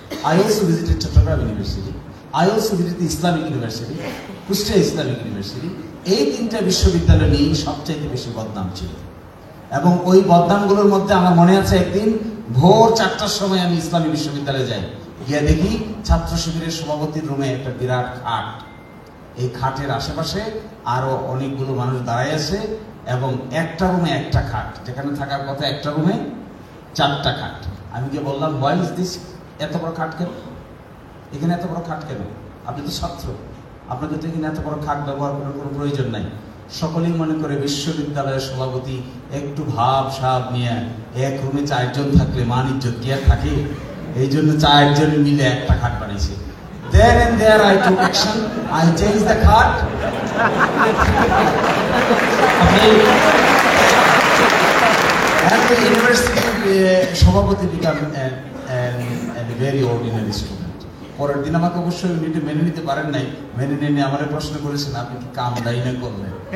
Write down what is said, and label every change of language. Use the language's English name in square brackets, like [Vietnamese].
[English] I also visited Chattogram University. I also visited the Islamic University, Kushtia Islamic University. [Bangla] এই 3টা বিশ্ববিদ্যালয় নিয়ে সবচেয়ে বেশি বদনাম ছিল। এবং ওই বদনামগুলোর মধ্যে আমার মনে আছে একদিন ভোর 4টার সময় আমি ইসলামী বিশ্ববিদ্যালয়ে যাই, গিয়ে দেখি ছাত্র শিবিরের সভাপতির রুমে একটা বিরাট খাট, এই খাটের আশেপাশে আরো অনেকগুলো মানুষ দাঁড়ায় আছে এবং একটা রুমে একটা খাট, যেখানে থাকার কথা একটা রুমে 4টা খাট। আমি গিয়ে বললাম, [English] Why is this? [Bangla] এত বড় খাট কেন? এখানে এত বড় খাট কেন? আপনি তো ছাত্র, আপনাদের তো এখানে এত বড় খাট ব্যবহার করার কোনো প্রয়োজন নাই। সকলেই মনে করে বিশ্ববিদ্যালয়ের সভাপতি একটু ভাব সাব নিয়ে এক রুমে 4 জন থাকলে মান ইজ্জত কি আর থাকে, এই জন্য 4 জন মিলে একটা খাট বানিয়েছে। [English] Then and there I took action. I changed the cart. And the university সভাপতি became a very ordinary student. [Bangla] পরের দিন আমাকে অবশ্যই উনি মেনে নিতে পারেন নাই, মেনে নিয়ে আমার প্রশ্ন করেছেন, আপনি কি কাম দায়ী করলেন?